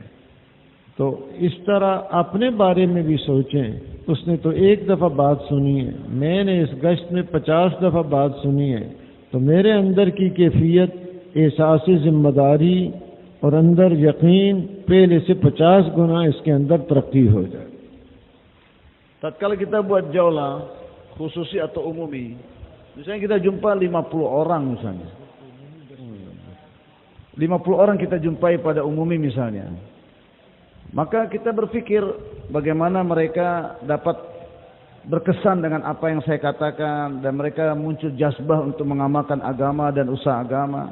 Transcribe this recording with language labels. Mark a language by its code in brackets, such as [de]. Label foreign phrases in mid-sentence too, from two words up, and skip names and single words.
[hi] तो इस तरह अपने बारे में भी सोचें। उसने तो एक दफ़ा बात सुनी है, मैंने इस गश्त में 50 दफ़ा बात सुनी है, तो मेरे अंदर की कैफियत, एहसास जिम्मेदारी और अंदर यकीन पहले से 50 गुना इसके अंदर तरक्की हो जाए। [id] Tatkala kita buat jaulah khususi atau umumi, misalnya kita jumpa 50 orang misalnya, 50 orang kita jumpai pada umumi misalnya, maka kita berpikir bagaimana mereka dapat berkesan dengan apa yang saya katakan dan mereka muncul jazbah untuk mengamalkan agama dan usaha agama.